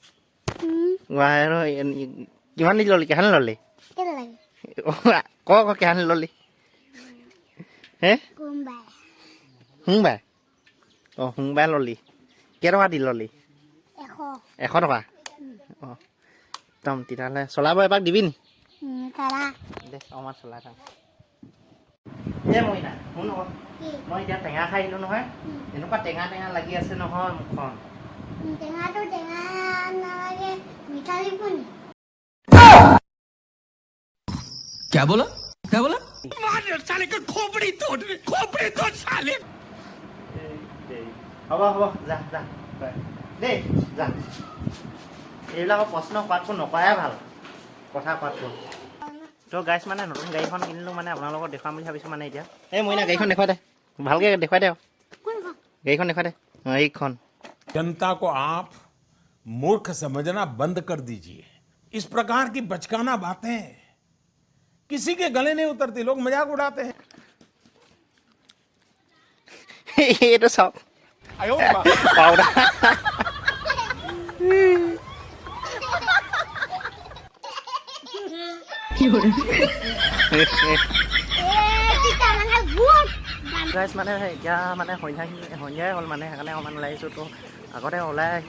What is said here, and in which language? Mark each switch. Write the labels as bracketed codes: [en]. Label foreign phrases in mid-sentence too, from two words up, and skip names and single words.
[as] কিমান দি ললি কেহানি ললি ক কেহানি ললি হে সোমবাৰ অঁ সোমবাৰে ললি কেইটকা দি ললি 100 টকা অঁ একদম তেতিয়াহ'লে চলাব এপাক দিবি নি দে অকণমান চলাই থাক এ মইনা শুন আকৌ মই এতিয়া টেঙা খাই আহিলোঁ নহয় এনেকুৱা টেঙা লাগি আছে নহয় মুখখন [hi] क्या बोला साले का खोपड़ी तोड़ साले [as] হ'ব যা দেই যা এইবিলাকৰ প্ৰশ্ন কোৱাতকৈ নকৰাই ভাল কথা কোৱাতকৈ তো গাইছ মানে নতুন গাড়ীখন কিনিলোঁ মানে আপোনালোকক দেখুৱাম বুলি ভাবিছোঁ মানে এতিয়া এই মইনা গাড়ীখন দেখুৱাই দে ভালকৈ দেখুৱাই দে গাড়ীখন দেখুৱাই দে এইখন [hi] जनता को आप मूर्ख समझना बंद कर दीजिए इस प्रकार की बचकाना बातें किसी के गले नहीं उतरती लोग मजाक उड़ाते हैं [as] এইটো চাওক পাউডাৰ গাইছ মানে এতিয়া মানে সন্ধিয়াই হ'ল মানে সেইকাৰণে অকণমান ওলাই আহিছোঁ তো আগতে ওলাই আহিব